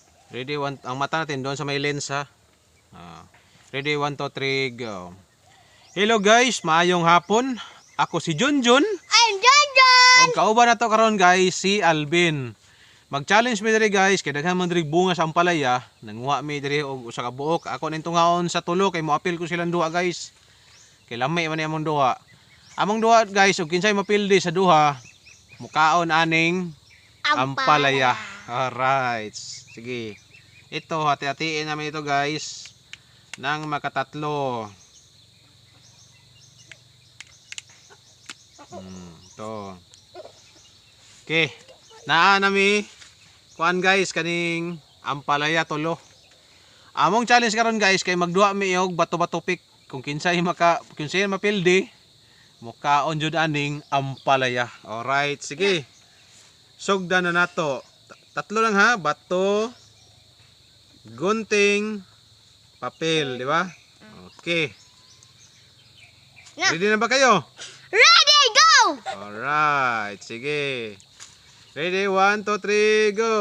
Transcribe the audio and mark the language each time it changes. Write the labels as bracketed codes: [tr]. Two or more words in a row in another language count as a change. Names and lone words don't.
[en] Ready, one, [tl] ang mata natin doon sa may lens ha. [en] Ready, 1, 2, 3, go. Hello guys, [ceb] maayong hapon. Ako si Junjun. I'm Junjun! O kauban na to karon guys, si Alvin. Mag-challenge mi diri guys, kay daghan man diri bunga sa ampalaya. Nanguha mi diri og usa ka buok. Ako ning tungaon sa tulo kay moapil ko silang duha guys. Kay lami man ni among duha. Among duha guys, ug kinsay mapildi sa duha, mukaon aning ampalaya. [en] Alright. [ceb] Sige. [tl] Ito, hati-hatiin namin ito guys ng makatatlo. Ito. Okay. [ceb] Naa nami kuan guys kaning ampalaya tulo. Among challenge karon guys kay magduha mi og bato-bato pick kung kinsay mapildi mukaon jud aning ampalaya. Alright, sige. Sugdan na nato. [tl] Tatlo lang ha, bato, gunting, papel, di ba? Okay. Ready na ba kayo? [en] Ready, go! Alright, sige. Ready, 1, 2, 3, go.